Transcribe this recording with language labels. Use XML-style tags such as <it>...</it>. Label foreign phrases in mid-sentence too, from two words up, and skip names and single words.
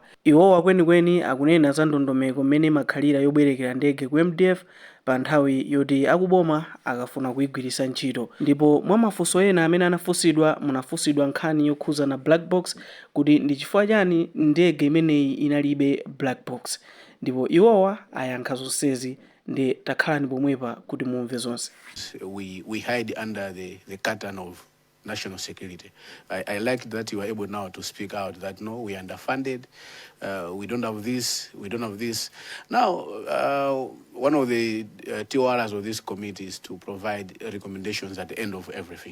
<ny>Iwowa kwenikweni akunena za ndondomeko mmene imakhalira yobwerekera ndege ku MDF pa nthawi yoti akuboma akafuna kuyigwiritsa ntchito. Ndipo mwa mafunso ena amene anafunsidwa munafunsidwa nkhani yokhuza na</ny> <en>black box</en> <ny>kuti ndi chifukwa chani ndege imeneyi inalibe</ny> <en>black box.</en> <ny>Ndipo iwowa ayankha zonsezi.</ny> <en>We hide under the curtain of national security. I like that you are able now to speak out that no, we are underfunded, we don't have this, we don't have this. Now, one of the TORs of this committee is to provide recommendations at the end of everything.</en>